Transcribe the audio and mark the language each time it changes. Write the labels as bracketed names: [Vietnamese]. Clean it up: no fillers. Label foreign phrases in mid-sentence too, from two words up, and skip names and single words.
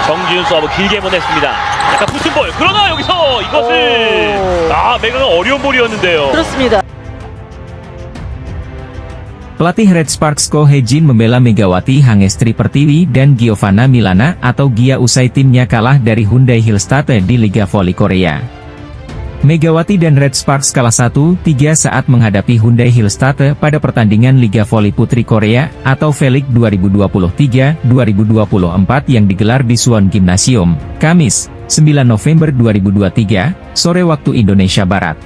[Korean] 김지훈 서브 길게 보냈습니다. 약간 붙은 볼. 그러나 여기서 이것을 메가가 어려운 볼이었는데요. 그렇습니다. [Indonesian] Pelatih Red Sparks Ko Hee-jin membela Megawati Hangestri Pertiwi dan Giovanna Milana atau Gia usai timnya kalah dari Hyundai Hillstate di Liga Voli Korea. Megawati dan Red Sparks kalah 1-3 saat menghadapi Hyundai Hillstate pada pertandingan Liga Voli Putri Korea atau V-League 2023-2024 yang digelar di Suwon Gymnasium, Kamis, 9 November 2023, sore waktu Indonesia Barat.